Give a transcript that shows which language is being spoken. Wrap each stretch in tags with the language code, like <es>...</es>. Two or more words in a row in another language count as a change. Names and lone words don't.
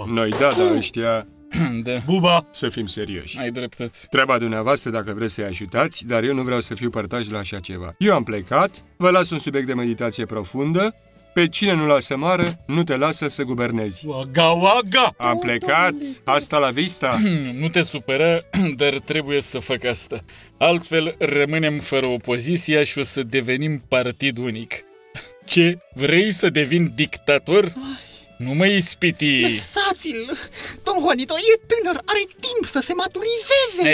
<ro>Noi da, dar ăștia... Da. Buba! Să fim serioși. Ai dreptate. Treaba dumneavoastră dacă vreți să-i ajutați, dar eu nu vreau să fiu părtaș la așa ceva. Eu am plecat, vă las un subiect de meditație profundă. Pe cine nu lasă mară, nu te lasă să guvernezi. Waga, waga! Am plecat,</ro> <es>hasta la vista.</es> <ro>Nu te supăra, dar trebuie să fac asta. Altfel rămânem fără opoziția și o să devenim partid unic. Ce? Vrei să devin dictator? Nu mă ispiti! Lăsați-l! Don Juanito e tânăr, are timp să se maturizeze!</ro>